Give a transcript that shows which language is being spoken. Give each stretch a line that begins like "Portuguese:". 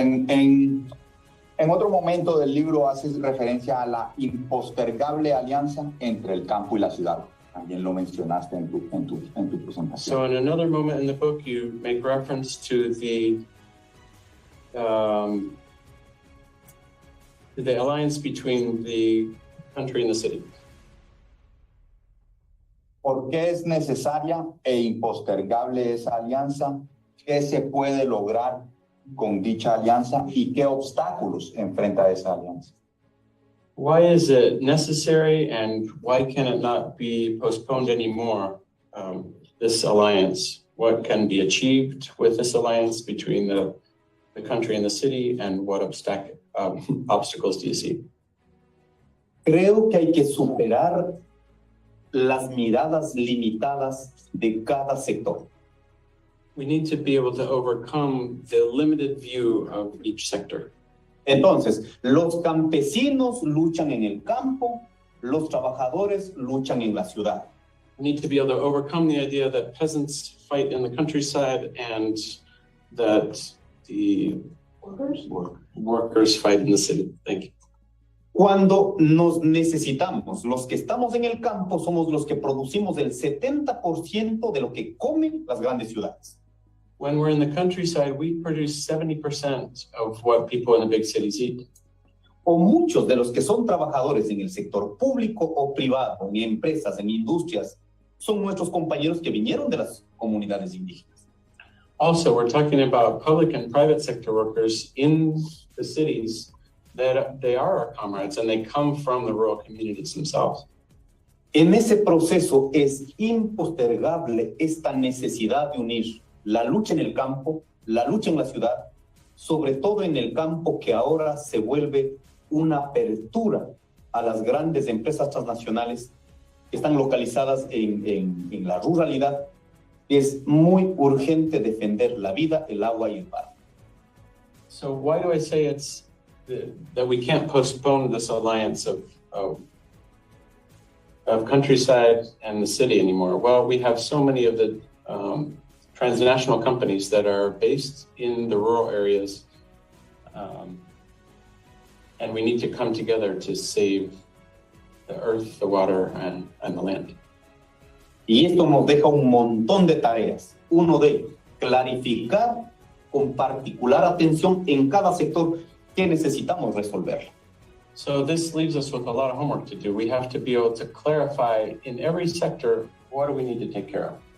Spanish: En otro momento del libro haces referencia a la impostergable alianza entre el campo y la ciudad. También lo mencionaste en tu presentación.
English: So in another moment in the book, you make reference to the alliance between the country and the city.
Spanish: ¿Por qué es necesaria e impostergable esa alianza? ¿Qué se puede lograr con dicha alianza y qué obstáculos enfrenta esa alianza?
English: Why is it necessary, and why can it not be postponed anymore, this alliance? What can be achieved with this alliance between the country and the city, and what obstacles do you see?
Spanish: Creo que hay que superar las miradas limitadas de cada sector.
English: We need to be able to overcome the limited view of each sector.
Spanish: Entonces, los campesinos luchan en el campo, los trabajadores luchan en la ciudad.
English: We need to be able to overcome the idea that peasants fight in the countryside and that the workers fight in the city. Thank you.
Spanish: Cuando nos necesitamos, los que estamos en el campo somos los que producimos el 70% de lo que comen las grandes ciudades.
English: When we're in the countryside, we produce 70% of what people in the big cities eat.
Spanish: O muchos de los que son trabajadores en el sector público o privado, en empresas, en industrias, son nuestros compañeros que vinieron de las comunidades indígenas.
English: Also, we're talking about public and private sector workers in the cities that they are our comrades and they come from the rural communities themselves.
Spanish: En ese proceso es impostergable esta necesidad de unir la lucha en el campo, la lucha en la ciudad, sobre todo en el campo que ahora se vuelve una apertura a las grandes empresas transnacionales que están localizadas en la ruralidad. Es muy urgente defender la vida, el agua y el mar.
English: So why do I say it's that we can't postpone this alliance of countryside and the city anymore? Well, we have so many of the transnational companies that are based in the rural areas, and we need to come together to save the earth, the water, and the land.
Spanish: Y esto nos deja un montón de tareas. Uno de clarificar con particular atención en cada sector qué necesitamos resolver.
English: So this leaves us with a lot of homework to do. We have to be able to clarify in every sector, what do we need to take care of?